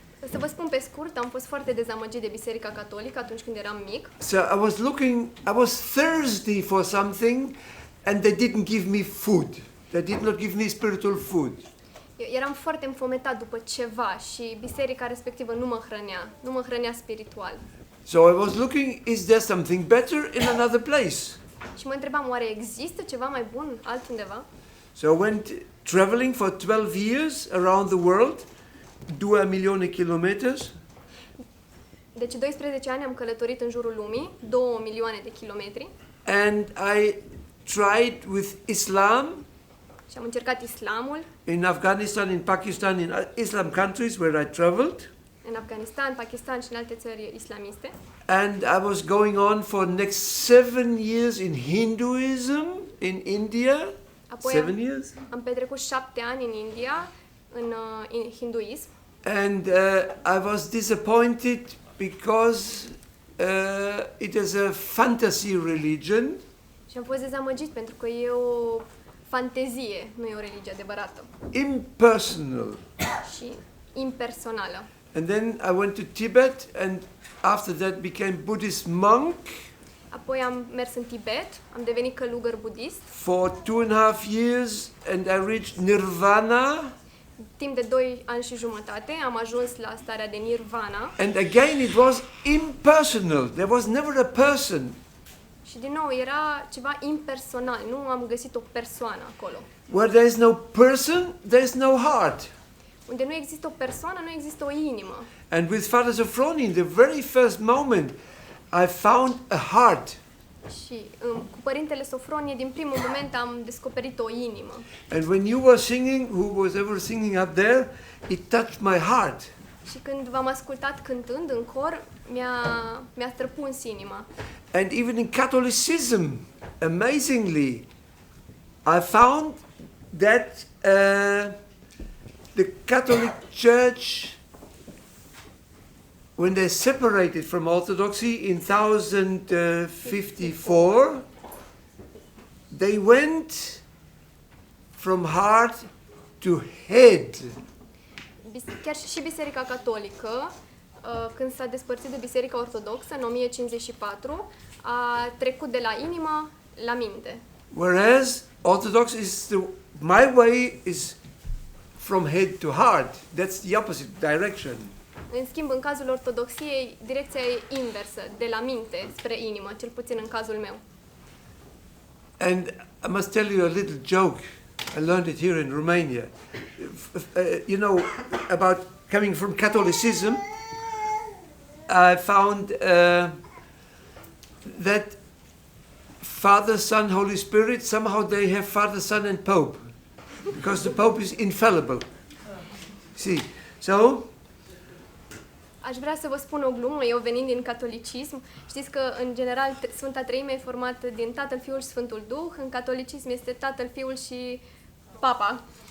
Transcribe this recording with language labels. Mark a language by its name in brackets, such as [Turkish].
[Romanian] Să vă spun pe scurt, am fost foarte dezamăgit de Biserica Catolică atunci când eram mic. [English] So I was thirsty for something, and they didn't give me food. They did not give me spiritual food. [Romanian] Eu eram foarte înfometat după ceva și biserica respectivă nu mă hrănea spiritual. [English] So I was looking, is there something better in another place? [Romanian] Și mă întrebam, oare există ceva mai bun altundeva? [English] So I went traveling for 12 years around the world, 2 milioane kilometers. [Romanian] Deci 12 ani am călătorit în jurul lumii, 2 milioane de kilometri. [English] And I tried with Islam [Romanian] Și am încercat islamul [English] in Afghanistan, in Pakistan, in Islam countries where I traveled. [Romanian] în Afganistan, Pakistan și în alte țări islamiste. [English] And I was going on for next 7 years in Hinduism in India. [Romanian] Apoi [English] 7 years. [Romanian] am petrecut 7 ani în India, în hinduism. [English] And I was disappointed because it is a fantasy religion. [Romanian] Și am fost dezamăgit pentru că e o fantezie, nu e o religie adevărată [English] Impersonal. [Romanian] și impersonală. [English] And then I went to Tibet and after that became Buddhist monk [Romanian] Apoi am mers în Tibet, am devenit călugăr budist. [English] for 2.5 years and I reached Nirvana. [Romanian] Timp de 2 ani și jumătate am ajuns la starea de nirvana [English] And again it was impersonal. There was never a person. [Romanian] și din nou era ceva impersonal, nu am găsit o persoană acolo. [English] Where there is no person, there is no heart. [Romanian] Unde nu există o persoană, nu există o inimă. [English] And with Father Sophroni, in the very first moment, I found a heart. [Romanian] Și cu părintele Sofronie, din primul moment am descoperit o inimă. [English] And when you were singing, who was ever singing up there, it touched my heart. [Romanian] Și când v-am ascultat cântând în cor, mi-a străpuns inima. [English] And even in Catholicism, amazingly, I found that the Catholic Church, when they separated from Orthodoxy in 1054, they went from heart to head. [Romanian] Chiar și Biserica Catolică, când s-a despărțit de Biserica Ortodoxă în 1054, a trecut de la inimă la minte. [English] Whereas Orthodox is my way is from head to heart. That's the opposite direction. [Romanian] În schimb, în cazul Ortodoxiei, direcția e inversă, de la minte spre inimă, cel puțin în cazul meu. [English] And I must tell you a little joke. I learned it here in Romania. You know, about coming from Catholicism, I found that Father, Son, Holy Spirit, somehow they have Father, Son, and Pope, because the Pope is infallible. See, so [Romanian] Aș vrea să vă spun o glumă, eu venind din catolicism, știți că în general Sfânta Treime e formată din Tatăl, Fiul și Sfântul Duh, în catolicism este Tatăl, Fiul și Papa.